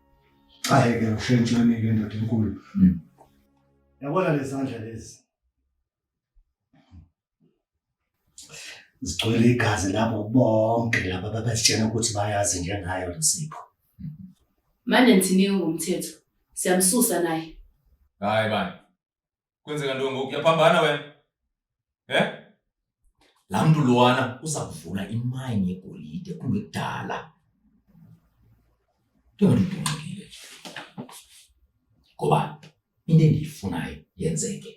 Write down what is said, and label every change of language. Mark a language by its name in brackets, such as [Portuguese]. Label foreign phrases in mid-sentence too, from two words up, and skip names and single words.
[Zulu] Hayi-ke ushentsheni-ke ndoda enkulu. Yabona lezi zandla lezi. Zigcwele igazi labo bonke laba ababetshena ukuthi bayazi njengayo leSipho. Manje nithini ngomthetho? Siyamsusa naye. Hayi bani. [Xhosa] Kwenzeka ntoni ngoku? Uyaphambana wena? Laa mntu lowana uza kuvula imayini yegolide kungekudala. Ndingadudumekile nje. Ngoba into endiyifunayo yenzeke.